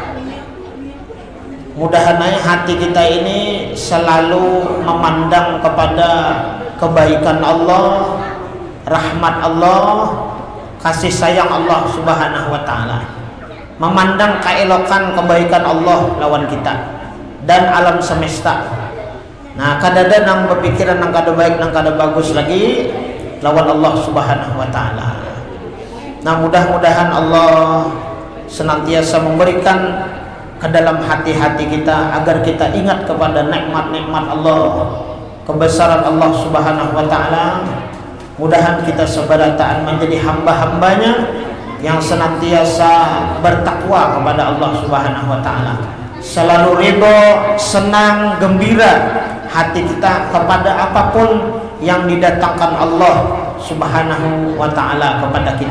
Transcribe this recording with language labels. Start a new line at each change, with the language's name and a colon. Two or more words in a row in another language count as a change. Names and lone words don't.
Indonesian: Mudah-mudahan hati kita ini selalu memandang kepada kebaikan Allah, rahmat Allah, kasih sayang Allah
Arabic: سبحانه وتعالى.
Indonesian: Memandang keelokan kebaikan Allah lawan kita dan alam semesta.
Banjar: Nah kadada nang berpikiran nang kada baik nang kada bagus lagi lawan Allah
Arabic: سبحانه وتعالى.
Indonesian: Nah mudah-mudahan Allah senantiasa memberikan ke dalam hati-hati kita agar kita ingat kepada nikmat-nikmat Allah, kebesaran Allah
Arabic: سبحانه وتعالى.
Indonesian: Mudahan kita seberataan menjadi hamba-hambanya yang senantiasa bertakwa kepada Allah
Arabic: سبحانه وتعالى,
Indonesian: selalu ridho, senang, gembira hati kita kepada apapun yang didatangkan Allah
Arabic: سبحانه وتعالى
Indonesian: kepada kita.